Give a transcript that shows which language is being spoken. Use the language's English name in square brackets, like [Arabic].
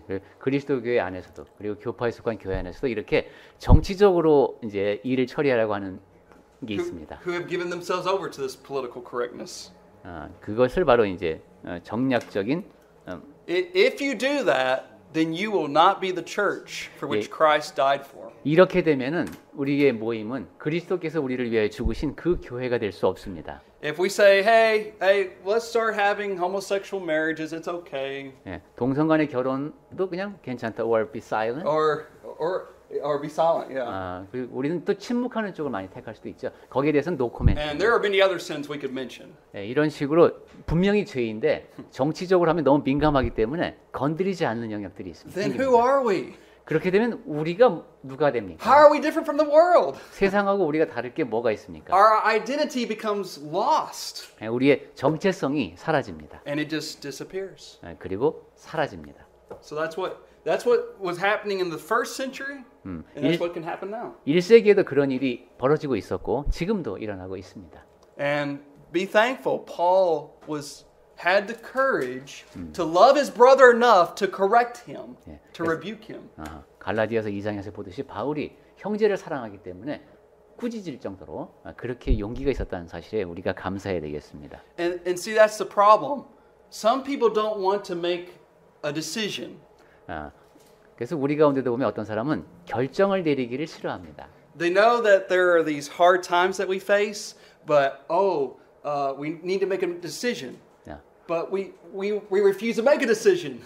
[Korean] 예, 그리스도 교회 안에서도 그리고 교파에 속한 교회 안에서도 이렇게 정치적으로 이제 일을 처리하려고 하는 게 있습니다. [English] who have given themselves over to this political correctness. [Korean] 그것을 바로 이제 정략적인 [English] If you do that, then you will not be the church for which Christ died for. [Korean] 이렇게 되면은 우리의 모임은 그리스도께서 우리를 위하여 죽으신 그 교회가 될 수 없습니다. [English] If we say, hey, let's start having homosexual marriages, it's okay. [Korean] 예, 동성간의 결혼도 그냥 괜찮다. [English] Or be silent. Or be silent, yeah. [Korean] 그리고 우리는 또 침묵하는 쪽을 많이 택할 수도 있죠. 거기에 대해서는 [English] no comment. And there are many other sins we could mention. [Korean] 예, 이런 식으로 분명히 죄인데 정치적으로 하면 너무 민감하기 때문에 건드리지 않는 영역들이 있습니다. [English] Then who are we? [Korean] 그렇게 되면 우리가 누가 됩니까? [English] How are we different from the world? [Korean] 세상하고 우리가 다를 게 뭐가 있습니까? [English] Our identity becomes lost. [Korean] 예, 우리의 정체성이 사라집니다. [English] And it just disappears. [Korean] 예, 그리고 사라집니다. [English] So that's what was happening in the first century, and that's what can happen now. [Korean] 1세기에도 그런 일이 벌어지고 있었고 지금도 일어나고 있습니다. [English] And be thankful, Paul had the courage to love his brother enough to correct him, to rebuke him. [Korean] 갈라디아서 2장에서 보듯이 바울이 형제를 사랑하기 때문에 꾸짖을 정도로 그렇게 용기가 있었다는 사실에 우리가 감사해야 되겠습니다. [English] And see, that's the problem. Some people don't want to make a decision. [Korean] 그래서 우리 가운데도 보면 어떤 사람은 결정을 내리기를 싫어합니다. [English] They know that there are these hard times that we face, but we need to make a decision. But we refuse to make a decision.